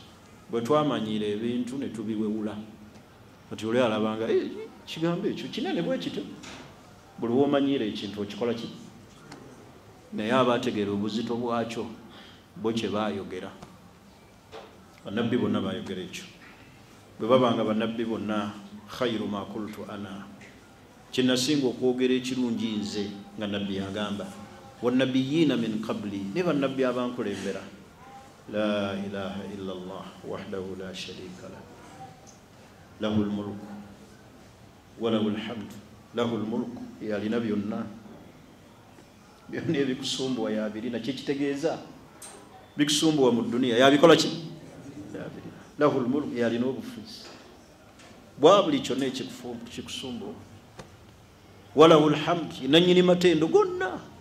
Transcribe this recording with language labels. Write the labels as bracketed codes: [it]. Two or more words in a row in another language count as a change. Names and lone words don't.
[lg] Bwe twamanyiira ebintu ne tubiwewula, kati oli alabanga ekigambo ekyo kinene bwe kityo. Buli w'omanyiira ekintu okikola ki? Naye abaategeera obuzito bwakyo bo kye baayogera. Bannabbi bonna baayogera ekyo. Bwe babanga bannabbi bonna, [ar] خير ما قلت أنا, [lg] kyenasinga okwogera ekirungi nze nga nabbi yagamba, [ar] والنبيون من قبلي, [lg] ne bannabbi abankulembera, [ar] لا إله إلا الله وحده لا شريك له له الملك وله الحمد له الملك, [lg] yalina byonna. Byonna ebikusumbuwa yabirina. Kyekitegeeza bikusumbuwa mu duniya yabikola ki? Yabirina. [ar] له الملك, [lg] yalina obufuzi bwa buli kyonna ekikusumbuwa. [ar] وله الحمد, [lg] nanyini matendo gonna.